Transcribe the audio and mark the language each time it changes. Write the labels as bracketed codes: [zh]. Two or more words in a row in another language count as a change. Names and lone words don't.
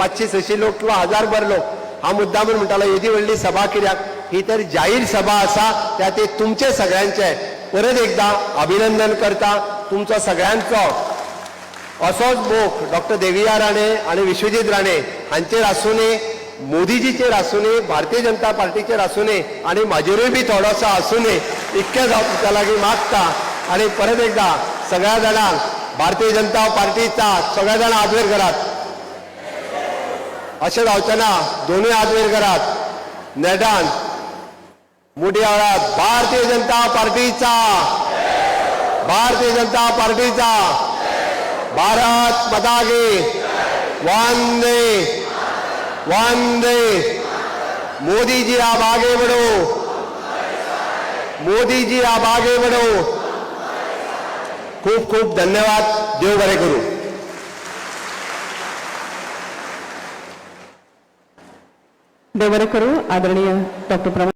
[kok] 500-600 लोक किंवा 1000 लोक हांव मुद्दामून म्हणटालो येदी व्हडली सभा कित्याक ही तर जाहीर सभा आसा त्या ते तुमचे सगळ्यांचे परत एकदा अभिनंदन करता तुमचो सगळ्यांचो असोच मोग डॉक्टर देविया राणे आणि विश्वजीत राणे हांचेर आसूनी मोदीजीचेर आसूनी भारतीय जनता पार्टीचेर आसूनी आणि म्हाजेरूय बी थोडोसो आसूनी इतकें हांव तुमच्या लागीं मागता आणि परत एकदा सगळ्या जाणांक भारतीय जनता पार्टीचा सगळ्या जाणां हात वयर करात अशें जावचें ना दोनूय हात वयर करात नेटान मोठी आवाजात भारतीय जनता पार्टीचा भारतीय जनता पार्टीचा [hi] भारत माता की वंदे वंदे मोदी जी आप आगे बढ़ो मोदी जी आप आगे बढ़ो [kok] खूप खूप धन्यवाद देव बरे करू देव बरे करू आदरणीय डॉक्टर